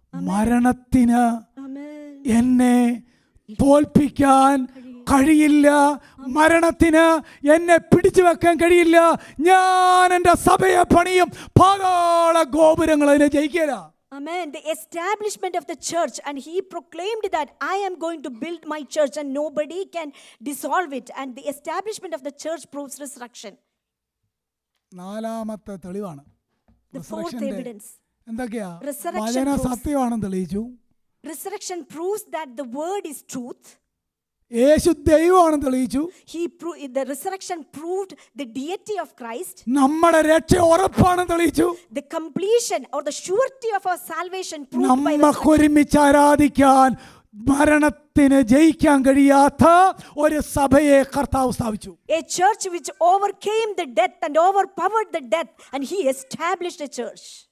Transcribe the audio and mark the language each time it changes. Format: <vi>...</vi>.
<ml>മരണത്തിന് എന്നെ തോൽപ്പിക്കാൻ കഴിയില്ല, മരണത്തിന് എന്നെ പിടിച്ചു വെക്കാൻ കഴിയില്ല. ഞാൻ എൻ്റെ സഭയെ പണിയും, പാതാള ഗോപുരങ്ങൾ അതിനെ ജയിക്കില്ല.</ml> <en>Amen. The establishment of the church, and he proclaimed that I am going to build my church and nobody can dissolve it. And the establishment of the church proves resurrection.</en> <ml>നാലാമത്തെ തെളിവാണ്.</ml> <en>The fourth evidence.</en> <ml>എന്തൊക്കെയാ? വചന സത്യമാണെന്ന് തെളിയിച്ചു.</ml> <en>Resurrection proves that the word is truth.</en> <ml>യേശു ദൈവമാണെന്ന് തെളിയിച്ചു.</ml> <en>The resurrection proved the deity of Christ.</en> <ml>നമ്മുടെ രക്ഷ ഉറപ്പാണെന്ന് തെളിയിച്ചു.</ml> <en>The completion or the surety of our salvation proved by resurrection.</en> <ml>നമുക്ക് ഒരുമിച്ച് ആരാധിക്കാൻ മരണത്തിന് ജയിക്കാൻ കഴിയാത്ത ഒരു സഭയെ കർത്താവ് സ്ഥാപിച്ചു.</ml> <en>A church which overcame the death and overpowered the death, and he established a church.</en>